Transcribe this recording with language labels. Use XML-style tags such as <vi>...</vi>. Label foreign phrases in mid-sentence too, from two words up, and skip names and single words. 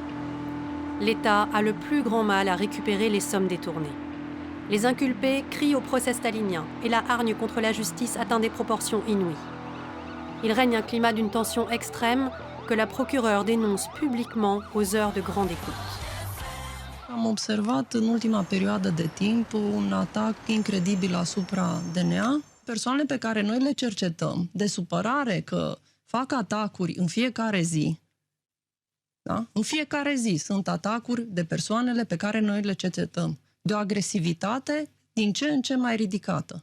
<fr>L'État a le plus grand mal à récupérer les sommes détournées. Les inculpés crient au procès stalinien et la hargne contre la justice atteint des proportions inouïes. Il règne un climat d'une tension extrême que la procureure dénonce publiquement aux heures de grande écoute.</fr> <ro>Am observat în ultima perioadă de timp un atac incredibil asupra DNA. Persoanele pe care noi le cercetăm, de supărare că fac atacuri în fiecare zi. Da? În fiecare zi sunt atacuri de persoanele pe care noi le cercetăm, de o agresivitate din ce în ce mai ridicată.</ro>